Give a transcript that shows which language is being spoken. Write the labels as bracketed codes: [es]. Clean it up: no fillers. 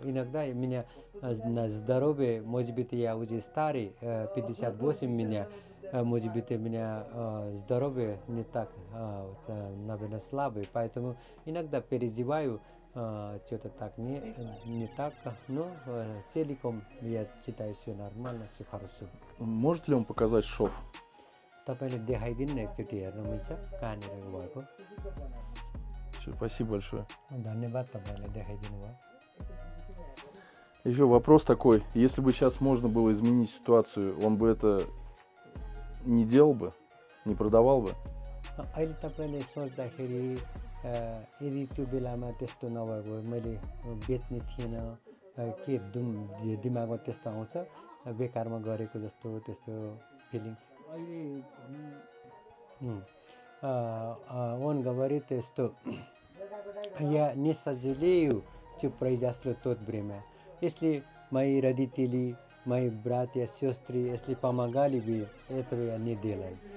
[ru] Иногда меня на здоровье, может быть, я уже старый, 58 меня, может быть, у меня здоровье не так, наверное, слабый, поэтому иногда переживаю, что-то так не так, но целиком я считаю все нормально, все хорошо. Может ли он показать шов? [ne] तपाईले देखाइदिनु न एकचोटी हेर्न मिल्छ कहाँनिर भएको. [ru] Спасибо большое. [ne] धन्यवाद तपाईले देखाइदिनु भयो. [ru] Еще вопрос такой, если бы сейчас можно было изменить ситуацию, он бы это не делал бы, не продавал бы? [ne] अहिले तपाईले सोच्दाखेरि यदि त्यो बेलामा त्यस्तो नभएको मैले बेच्ने थिएन के दिमागमा त्यस्तो आउँछ बेकारमा गरेको जस्तो त्यस्तो फिलिङ्स [ru] Он говорит, что я не сожалею, что произошло в то время. Если мои родители, мои братья, сестры, если помогали бы, этого я не делал.